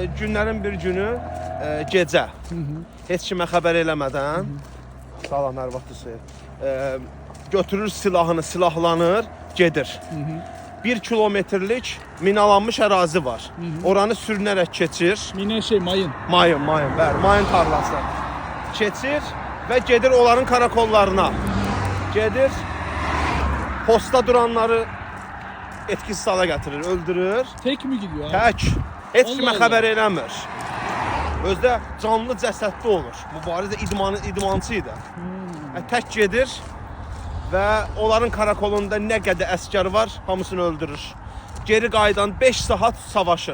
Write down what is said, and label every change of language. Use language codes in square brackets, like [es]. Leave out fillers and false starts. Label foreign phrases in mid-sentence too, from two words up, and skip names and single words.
[az] günlərin bir günü gecə heç kimə xəbər eləmədən salam hər vaxtı götürür silahını, silahlanır, gedir. 1 kilometrlik minalanmış ərazi var. Oranı sürünərək keçir. Mine mayın. Mayın, bəli, mayın tarlası. Keçir və gedir onların karakollarına. Gedir, posta duranları etkisiz hala gətirir, öldürür. [tr] Tek mi gidiyor abi? [az] Tək. Heç kimə Allah xəbər eləmir. Özdə canlı cəsədli olur. Mübariz idmançı idi. Tək gedir və onların karakolunda nə qədər əskər var, hamısını öldürür. Geri qayıdan 5 saat savaşır.